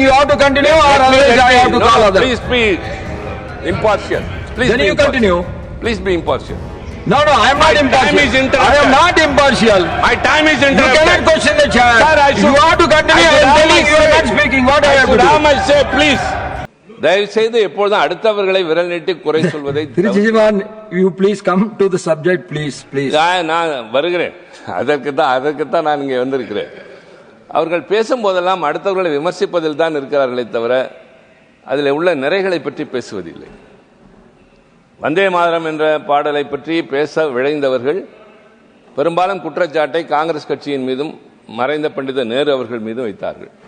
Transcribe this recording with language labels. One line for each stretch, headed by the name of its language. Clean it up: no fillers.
English: You have to continue, or otherwise I have to call other. Please be impartial. Please. Then you continue. Please be impartial. No, I am not impartial. I am not impartial. My time is interrupted. You cannot question the chair. Sir, you have to continue. I am telling you are not speaking. What I have to do? I say, please.
Tamil: தயவு செய்து எப்பொழுதும் அடுத்தவர்களை விரல் நீட்டி குறை சொல்வதை
English: you please come to the subject, please.
Tamil: நான் வருகிறேன். அதற்குத்தான் நான் இங்கே வந்திருக்கிறேன். அவர்கள் பேசும்போதெல்லாம் அடுத்தவர்களை விமர்சிப்பதில் தான் இருக்கிறார்களே தவிர அதில் உள்ள நிறைகளை பற்றி பேசுவதில்லை. வந்தே மாதரம் என்ற பாடலை பற்றி பேச விழைந்தவர்கள் பெரும்பாலும் குற்றச்சாட்டை காங்கிரஸ் கட்சியின் மீதும் மறைந்த பண்டித நேரு அவர்கள் மீதும் வைத்தார்கள்.